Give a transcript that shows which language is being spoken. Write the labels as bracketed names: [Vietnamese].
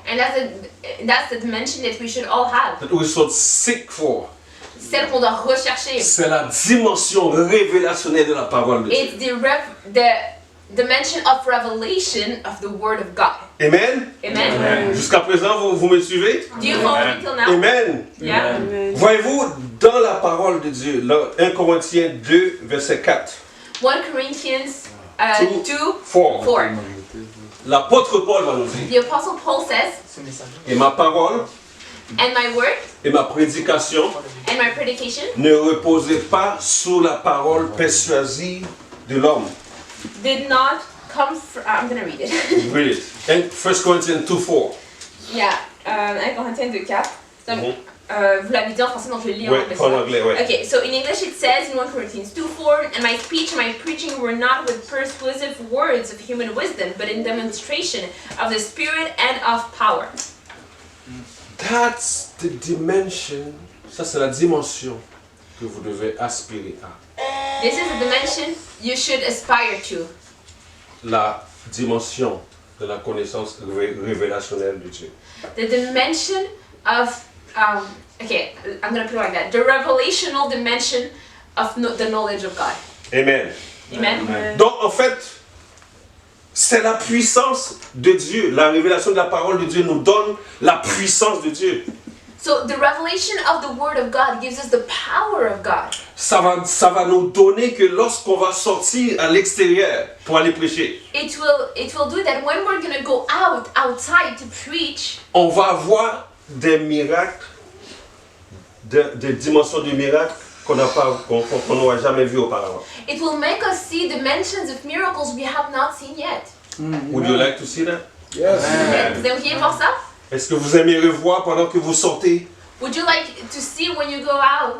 [English] and that's the dimension that we should all have. That we should seek for. [French] Celle qu'on doit rechercher. C'est la dimension révélationnelle de la parole de Dieu. [English] It's the dimension of revelation of the Word of God. Amen? Amen. [French] Jusqu'à présent, vous me suivez? [English] Do you follow me till now? Amen. Yeah. [French] Voyez-vous, dans la parole de Dieu, dans 1 Corinthiens 2, verset 4, [English] 1 Corinthians 2, 4, 4. [French] l'apôtre Paul va nous dire, [English] The Apostle Paul says, [French] et ma parole [English] and my word [French] et ma prédication [English] and my predication [French] ne reposaient pas sur la parole persuasive de l'homme. [English] did not come from. I'm gonna read it. Read it. And 1 Corinthians 2, 4. [French] Yeah, 1 Corinthiens 2, 4. So, vous l'avez dit en français, donc je le lis en Ouais, [English] anglais. [French] en anglais, ouais. [English] Okay, so in English it says in 1 Corinthians 2, 4, and my speech and my preaching were not with persuasive words of human wisdom, but in demonstration of the Spirit and of power. That's the dimension, [French] ça c'est la dimension que vous devez aspirer à. [English] This is a dimension you should aspire to. [French] La dimension de la connaissance révélationnelle de Dieu. [English] The dimension of, okay, I'm gonna put it like that. The revelational dimension of the knowledge of God. Amen. Amen. [French] Donc en fait, c'est la puissance de Dieu. La révélation de la parole de Dieu nous donne la puissance de Dieu. [English] So the revelation of the Word of God gives us the power of God. [French] Ça va nous donner que lorsqu'on va sortir à l'extérieur pour aller prêcher, [English] It will do that when we're gonna go outside to preach. [French] on va avoir des miracles, des dimensions de miracles qu'on n'aura jamais vu auparavant. [English] It will make us see dimensions of miracles we have not seen yet. Would you like to see that? Yes. [French] Vous aimeriez voir ça? Est-ce que vous aimeriez voir pendant que vous sortez, [English] Would you like to see when you go out?